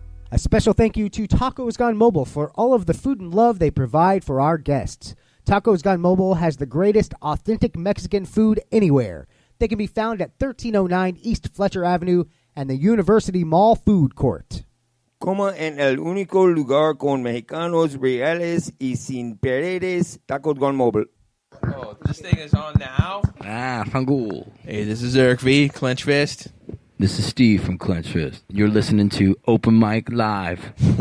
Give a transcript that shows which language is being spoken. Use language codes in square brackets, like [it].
[en] A special thank you to Tacos Gone Mobile for all of the food and love they provide for our guests. Tacos Gone Mobile has the greatest authentic Mexican food anywhere. They can be found at 1309 East Fletcher Avenue and the University Mall Food Court. [es] Coma en el único lugar con mexicanos reales y sin paredes, Tacos Gone Mobile. [en] Oh, this thing is on now? Fangul. Hey, this is Eric V, Clench Fist. This is Steve from Clench Fist. You're listening to Open Mic Live.